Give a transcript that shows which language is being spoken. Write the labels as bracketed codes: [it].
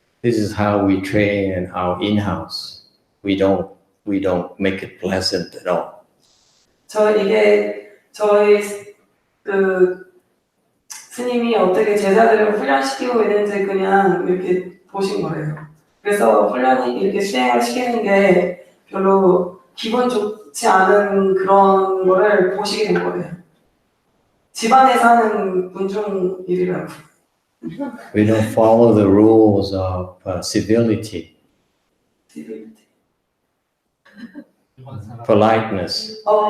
[en] This is how we train in our in-house. We don't make it pleasant at all. [ko] 이게 저희 스님이 어떻게 제자들을 훈련시키고 있는지 그냥 이렇게 보신 거예요. 그래서 훈련이 이렇게 수행을 시키는 게 별로 기분 좋지 않은 그런 거를 보시게 된 거예요. 집안에서 하는 군중 일이라고. [en] We don't follow the rules of civility, politeness.